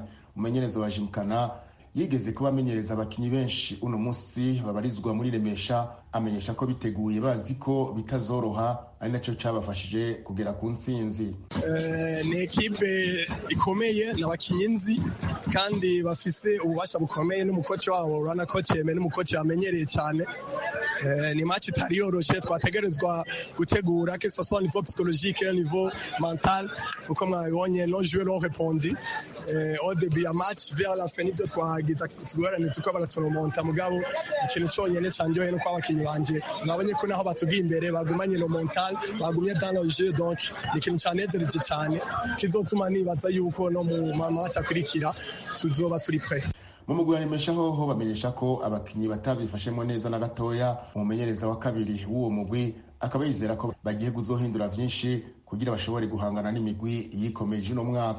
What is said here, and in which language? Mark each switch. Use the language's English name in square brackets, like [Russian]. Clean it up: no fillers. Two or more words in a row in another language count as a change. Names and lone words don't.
[Rundi] Umumenyereza wa Jimkana yigeze kuba amenyereza abakinyi benshi uno munsi babarizwa muri Remesha, amenyesha ko biteguye bazi ko bitazoroha, ari naco cabafashije kugera ku ntsinzi. Ni ekipe ikomeye n'abakinyi nzi kandi bafise ububasha bukomeye, n'umukoci wabo urana ko Ceme n'umukoci amenyereye cyane. Ni match itari yoroshe twategerezwa gutegura, [French] que ce soit au niveau psychologique et au niveau mental, [Rundi] uko mwabonye no jouer no [French] répondre au début [Rundi] ya match [French] vers la fin [Rundi] nivyo twagiza tugorane tuko baratonomonta. Mugabo ikintu cyonyene cyanjoye no kwa abakinyi banje nabonye ko naho batugiye imbere bagumanye no mental, bagumye [French] dans le jeu, [Rundi] donc ni ikintu cyanezereje cyane kizotuma nibaza yuko no mu match akurikira tuzoba turi prêt. Mu mugwi wa Remesha ho bamenyesha ko abakinyi batabifashemo neza na gatoya. Umumenyereza wa kabiri w'uwo mugwi akaba yizera ko bagiye kuzohindura vyinshi kugira bashobore guhangana n'imigwi yikomeje uno mwaka.